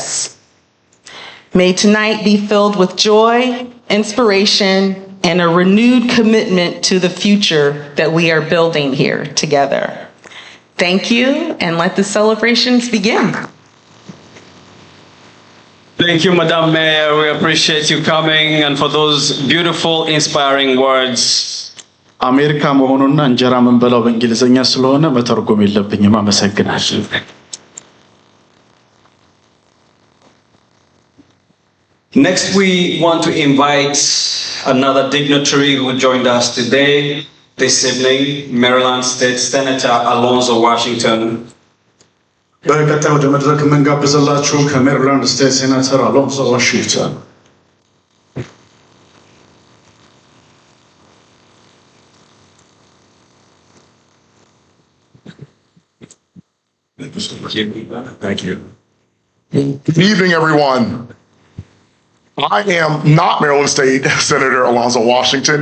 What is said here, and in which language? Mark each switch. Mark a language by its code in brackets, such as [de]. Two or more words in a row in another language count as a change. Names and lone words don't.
[en] May tonight be filled with joy, inspiration, and a renewed commitment to the future that we are building here together. Thank you, and let the celebrations begin. Thank you, Madam Mayor. We appreciate you coming and for those beautiful, inspiring words. [am] አሜሪካ መሆኑና እንጀራ መንበላው በእንግሊዘኛ ስለሆነ መተርጎም የለብኝም። አመሰግናለሁ። [en] Next, we want to invite another dignitary who joined us today, this evening, Maryland State Senator Alonzo Washington. [am] በቀጣይ ወደ መድረክ የምንጋብዝላችሁ ከሜሪላንድ ስቴት ሴናተር አሎንዞ ዋሽንግተን። [en] Thank you. Good evening, everyone. I am not Maryland State Senator Alonzo Washington.